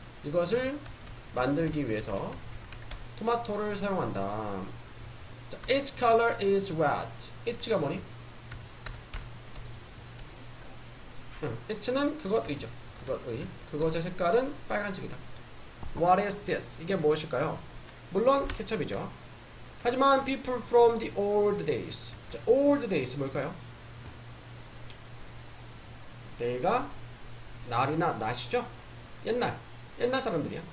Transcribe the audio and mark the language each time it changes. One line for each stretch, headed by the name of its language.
Korean: 이것을 만들기 위해서 토마토를 사용한다.
English: 자, its color is red. it
Korean: 가 뭐니? it는 그것의죠. 그것의. 그것의 색깔은 빨간색이다.
English: What is this?
Korean: 이게 무엇일까요? 물론 케첩이죠. 하지만
English: people from the old days.
Korean: 자, old days 뭘까요? 데이가 날이나 낮이죠. 옛날 사람들이야.